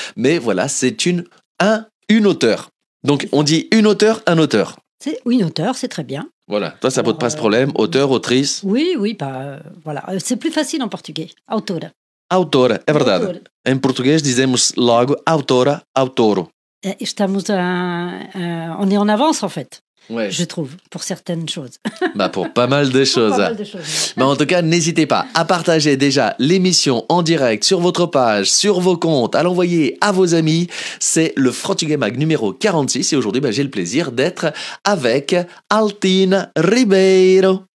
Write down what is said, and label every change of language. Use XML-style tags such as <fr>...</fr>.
<fr>Mais voilà, c'est une auteure. Donc, on dit une auteure, un auteur. Oui, une auteure, c'est très bien. Voilà, toi ça pose pas ce problème, auteur, autrice. Oui, voilà. C'est plus facile en portugais.</fr> <pt>Autora. Autora, é verdade. Autora. Em português dizemos logo autora, autoro.</pt> <fr>On est en avance en fait, Ouais. je trouve, pour certaines choses. Pour pas mal de choses. Pas mal de choses. Mais en tout cas, n'hésitez pas à partager déjà l'émission en direct sur votre page, sur vos comptes, à l'envoyer à vos amis. C'est le Frantuguais Mag numéro 46 et aujourd'hui, j'ai le plaisir d'être avec Altine Ribeiro.</fr>